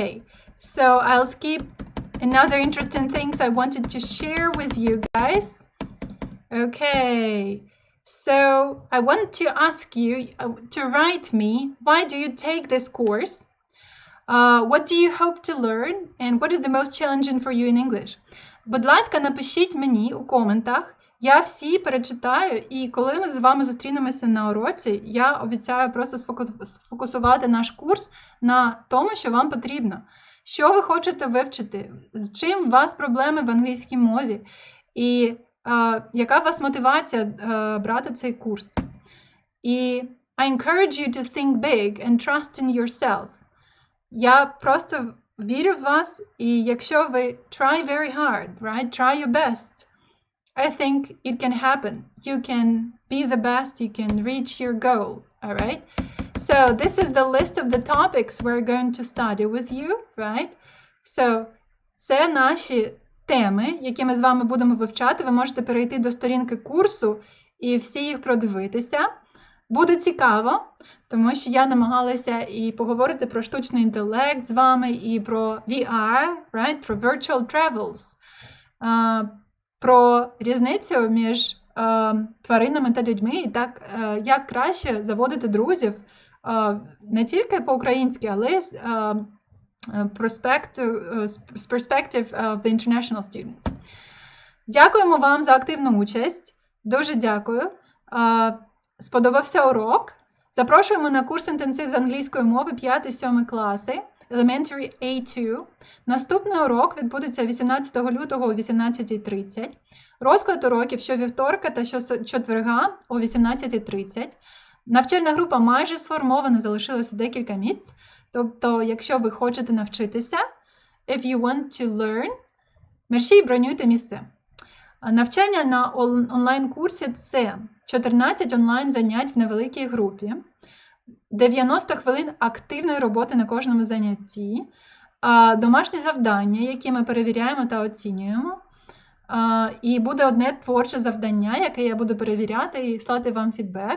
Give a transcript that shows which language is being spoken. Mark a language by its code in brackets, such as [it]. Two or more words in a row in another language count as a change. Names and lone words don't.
[en] So I'll skip another interesting things I wanted to share with you guys. Okay. So I want to ask you to write me, why do you take this course? What do you hope to learn? And what is the most challenging for you in English? [uk] Будь ласка, напишіть мені у коментах. Я всі перечитаю, і коли ми з вами зустрінемося на уроці, я обіцяю просто сфокусувати наш курс на тому, що вам потрібно. Що ви хочете вивчити? З чим у вас проблеми в англійській мові? І яка у вас мотивація брати цей курс? [en] І I encourage you to think big and trust in yourself. [uk] Я просто вірю в вас, і якщо ви [en] try very hard, right? Try your best. I think it can happen. You can be the best, you can reach your goal, all right? So this is the list of the topics we're going to study with you, right? [uk] So це наші теми, які ми з вами будемо вивчати. Ви можете перейти до сторінки курсу і всі їх продивитися. Буде цікаво, тому що я намагалася і поговорити про штучний інтелект з вами, і про VR, right? [en] Про virtual travels, [uk] про різницю між тваринами та людьми, і так, як краще заводити друзів не тільки по-українськи, але з [en] perspective of the international students. [uk] Дякуємо вам за активну участь. Дуже дякую. Сподобався урок? Запрошуємо на курс інтенсив з англійської мови 5-7 класи, Elementary A2. Наступний урок відбудеться 18 лютого о 18:30. Розклад уроків щовівторка та щочетверга о 18:30. Навчальна група майже сформована, залишилося декілька місць. Тобто, якщо ви хочете навчитися, [en] if you want to learn, [uk] мерщій бронюйте місце. Навчання на онлайн-курсі – це 14 онлайн-занять в невеликій групі, 90 хвилин активної роботи на кожному занятті, домашні завдання, які ми перевіряємо та оцінюємо, і буде одне творче завдання, яке я буду перевіряти і слати вам фідбек.